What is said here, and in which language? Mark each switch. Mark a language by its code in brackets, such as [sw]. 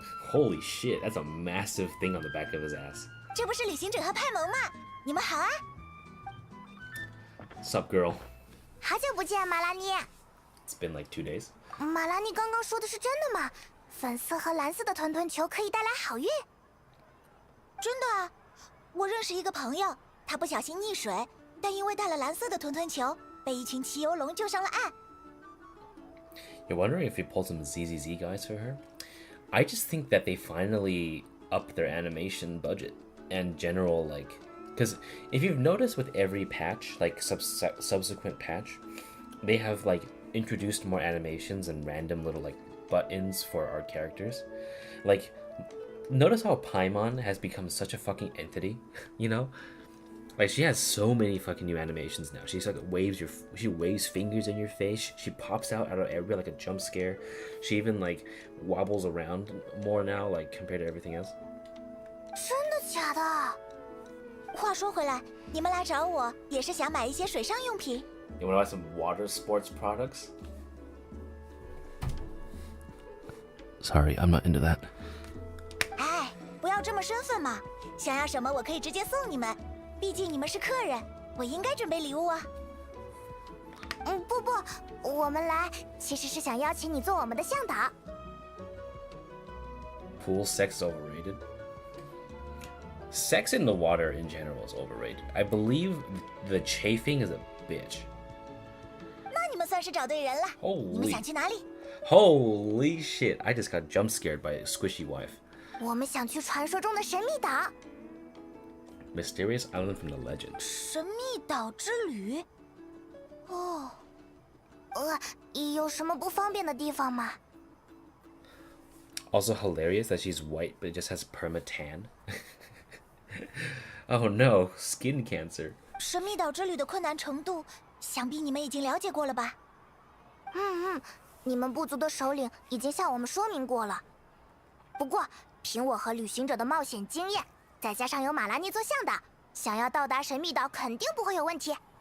[en] Holy shit, that's a massive thing on the back of his ass. [zh] 这不是旅行者和派蒙吗？你们好啊！ [en] Sup, girl? [zh] 好久不见，马拉尼。 [en] It's been like 2 days. [zh] 马拉尼刚刚说的是真的吗？粉色和蓝色的团球可以带来好运？真的啊！我认识一个朋友，他不小心溺水，但因为带了蓝色的团球，被一群骑游龙救上了岸。 [en] You're wondering if we pulled some ZZZ guys for her? I just think that they finally upped their animation budget and general, like... Because if you've noticed with every patch, like subsequent patch, they have, like, introduced more animations and random little like buttons for our characters. Like, notice how Paimon has become such a fucking entity, you know? Like, she has so many fucking new animations now. She's like she waves fingers in your face. She pops out of everywhere like a jump scare. She even like wobbles around more now, like compared to everything else. [zh] 真的假的？话说回来，你们来找我也是想买一些水上用品。 [en] You wanna buy some water sports products? Sorry, I'm not into that. [zh] 哎，不要这么生分嘛！想要什么我可以直接送你们，毕竟你们是客人，我应该准备礼物啊。不，我们来其实是想邀请你做我们的向导。 [en] Pool sex is overrated. Sex in the water in general is overrated. I believe the chafing is a bitch. [zh] 那你们算是找对人了。你们想去哪里？ [en] Holy shit! I just got jump scared by a squishy wife. [zh] 我们想去传说中的神秘岛。 [en] Mysterious island from the legend. [zh] 神秘岛之旅。哦，有什么不方便的地方吗？ [en] Also hilarious that she's white but just has perma-tan. Oh no, skin cancer. [zh] 神秘岛之旅的困难程度，想必你们已经了解过了吧？你们部族的首领已经向我们说明过了。不过，凭我和旅行者的冒险经验，再加上有马拉尼做向导，想要到达神秘岛肯定不会有问题。